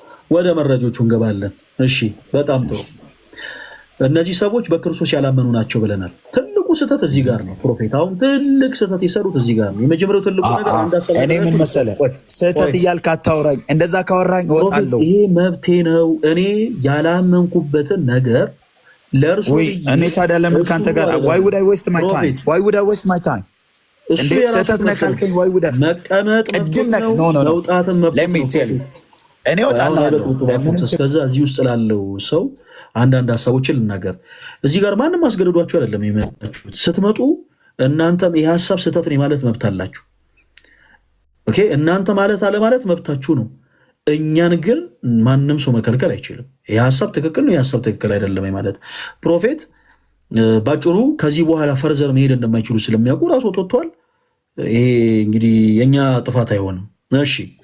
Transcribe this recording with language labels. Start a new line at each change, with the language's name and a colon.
Amharic: ወደ መረጆቹ እንገባለን። እሺ በጣም ጥሩ። እነዚህ ሰዎች በክርስቶስ ያላመኑ ናቸው ብለናል። ትልቁ ስህተት እዚህ ጋር ነው። ፕሮፌት አሁን ትልቅ ስህተት የሰሩት እዚህ ጋር ነው። የመጀመሪያው ትልቁ ነገር እኔ ምን መሰለህ ስህተት እያልክ አታውራኝ። እንደዛ ካወራኝ እወጣለሁ። ይሄ መብቴ ነው። እኔ ያላመንኩበትን ነገር ለእርሱ እኔ ታዲያ ለምን ከአንተ ጋር
English: why would I waste my time? Why would I waste my time?
Amharic: እንዴ ስህተት ነህ ካልከኝ
English: why would I
Amharic: መቀመጥ መውጣትን
English: let me tell you
Amharic: እኔ እወጣለሁ። እስከዛ እዚህ ውስጥ ላለው ሰው አንዳንድ ሀሳቦችን ልናገር። እዚህ ጋር ማንም አስገድዷችሁ አይደለም የመጣችሁት። ስትመጡ እናንተም ይህ ሀሳብ ስህተት ነው ማለት መብት አላችሁ። ኦኬ እናንተ ማለት አለማለት መብታችሁ ነው። እኛን ግን ማንም ሰው መከልከል አይችልም። ይህ ሀሳብ ትክክል ነው፣ ይህ ሀሳብ ትክክል አይደለም ማለት ፕሮፌት ባጭሩ ከዚህ በኋላ ፈርዘር መሄድ እንደማይችሉ ስለሚያውቁ ራሱ ወጥቷል። ይሄ እንግዲህ የኛ ጥፋት አይሆንም። እሺ